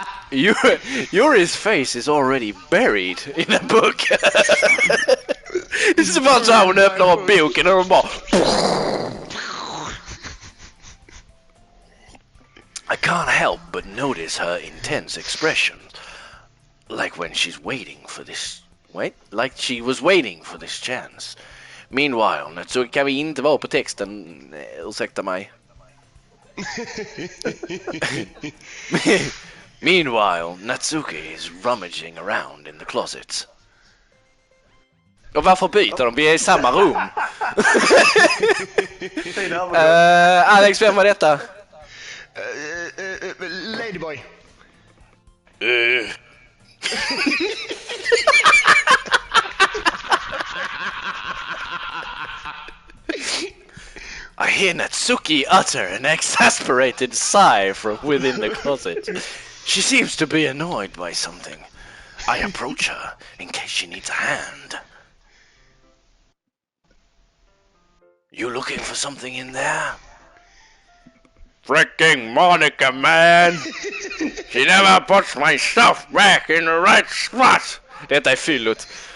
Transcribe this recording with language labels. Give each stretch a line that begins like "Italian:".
English: Yuri's face is already buried in a book. It's about
Swedish: så här hon öppnar upp boken och hon bara...
English: I can't help but notice her intense expression. Like when she's waiting for this... Like she was waiting for this chance. Meanwhile,
Swedish: så kan vi inte vara på texten. Ursäkta mig.
English: Meanwhile, Natsuki is rummaging around in the closet.
Swedish: Och varför byter de? Vi är I samma rum. Alex, vem var detta?
English: Ladyboy. I hear Natsuki utter an exasperated sigh from within the closet. She seems to be annoyed by something. I approach her in case she needs a hand. You looking for something in there? Freaking Monica, man! She never puts my stuff back in the right spot!
Swedish: Detta är fyllot.